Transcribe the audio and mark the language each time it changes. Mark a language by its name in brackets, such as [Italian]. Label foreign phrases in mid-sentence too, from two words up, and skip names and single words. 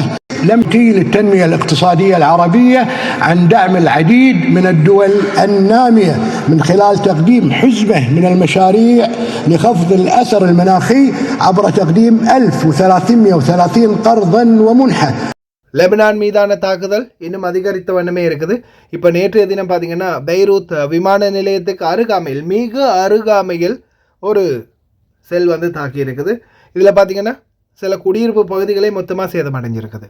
[Arabic] لمتي للتنمية الاقتصادية العربية عن دعم العديد من الدول النامية من خلال تقديم حزمة من المشاريع لخفض الأثر المناخي عبر تقديم 1330 قرضا ومنحة. [Tamil] லெபனான் மீதான தாக்குதல் இன்னும் அதிகரித்த வண்ணமே இருக்குது. இப்போ நேற்றைய தினம் பார்த்தீங்கன்னா பெய்ரூத் விமான நிலையத்துக்கு அருகாமையில் மிக அருகாமையில் ஒரு செல் வந்து தாக்கி இருக்குது. இதில் பார்த்தீங்கன்னா சில குடியிருப்பு பகுதிகளை மொத்தமாக சேதமடைஞ்சிருக்குது.